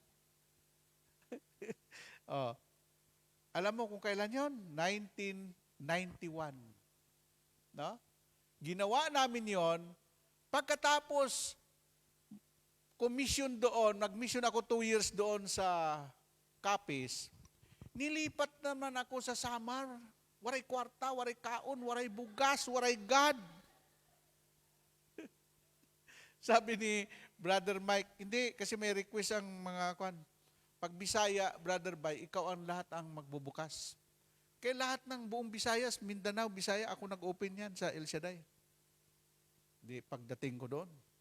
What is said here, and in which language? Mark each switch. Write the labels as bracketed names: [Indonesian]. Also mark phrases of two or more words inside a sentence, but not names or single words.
[Filipino] Alam mo kung kailan yon? 1991. No? Ginawa namin yon pagkatapos commission doon, nag-mission ako 2 years doon sa Capiz, nilipat naman ako sa Samar. [Waray] Waray kwarta, waray kaon, waray bugas, waray God. [Filipino] Sabi ni Brother Mike, hindi, kasi may request ang mga pag Bisaya, Brother Bay, ikaw ang lahat ang magbubukas. Kaya lahat ng buong Visayas, Mindanao, Bisaya, ako nag-open yan sa El Shaddai. Di pagdating ko doon.